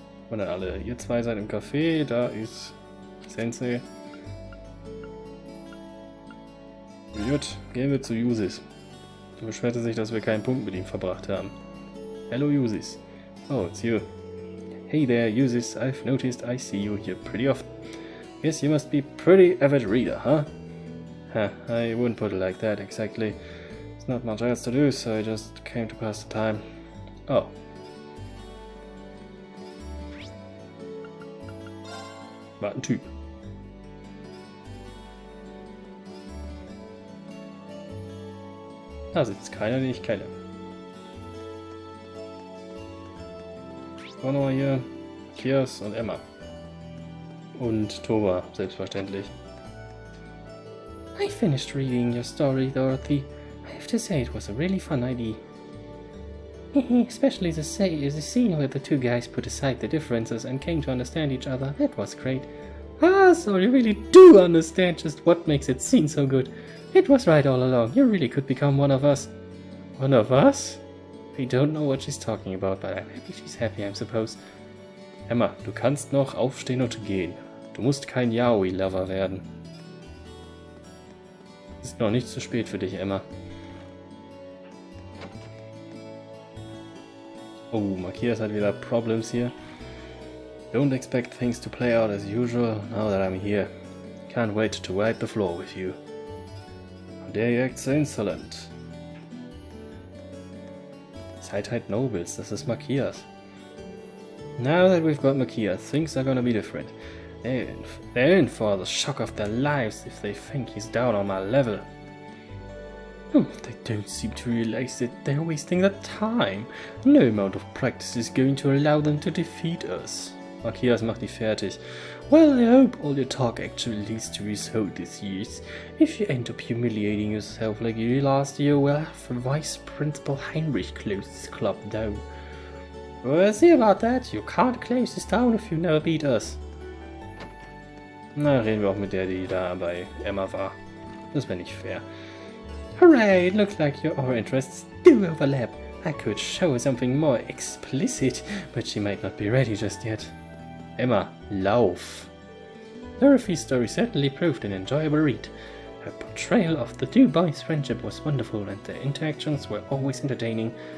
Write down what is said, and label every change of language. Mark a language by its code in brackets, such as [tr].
[de] Und dann alle. Ihr zwei seid im Café, da ist Sensei. Gut, gehen wir zu Yusis. Er beschwerte sich, dass wir keinen Punkt mit ihm verbracht haben. [en] Hello Yusis. Oh, it's you. Hey there, Yusis. I've noticed I see you here pretty often. Guess you must be pretty avid reader, huh? I wouldn't put it like that exactly. There's not much else to do, so I just came to pass the time. Oh. [de] War ein Typ. Da sitzt keiner, den ich kenne. Auch nochmal hier Kias und Emma. Und Tova, selbstverständlich. [en] I finished reading your story, Dorothy. I have to say it was a really fun idea. Especially the scene where the two guys put aside the differences and came to understand each other. That was great. So you really do understand just what makes it seem so good. It was right all along. You really could become one of us. One of us? I don't know what she's talking about, but I'm happy she's happy, I suppose. [de] Emma, du kannst noch aufstehen und gehen. Du musst kein Yaoi-Lover werden. Ist noch nicht zu spät für dich, Emma. Oh, Makias hat wieder Problems hier. [en] Don't expect things to play out as usual now that I'm here. Can't wait to wipe the floor with you. How dare you act so insolent? [de] Seid halt Nobles, das ist Makias. [en] Now that we've got Makias, things are gonna be different. They're in for the shock of their lives if they think he's down on my level. They don't seem to realize that they're wasting their time. No amount of practice is going to allow them to defeat us. [de] Makias macht die fertig. [en] Well, I hope all your talk actually leads to result this year. If you end up humiliating yourself like you did last year, we'll have Vice Principal Heinrich close this club down. We'll see about that. You can't close this down if you never beat us. [de] Na, reden wir auch mit der, die da bei Emma war. Das wäre nicht fair. [en] Hooray! It looks like our interests do overlap. I could show her something more explicit, but she might not be ready just yet. [de] Emma, lauf! [en] Dorothy's story certainly proved an enjoyable read. Her portrayal of the two boys' friendship was wonderful, and their interactions were always entertaining.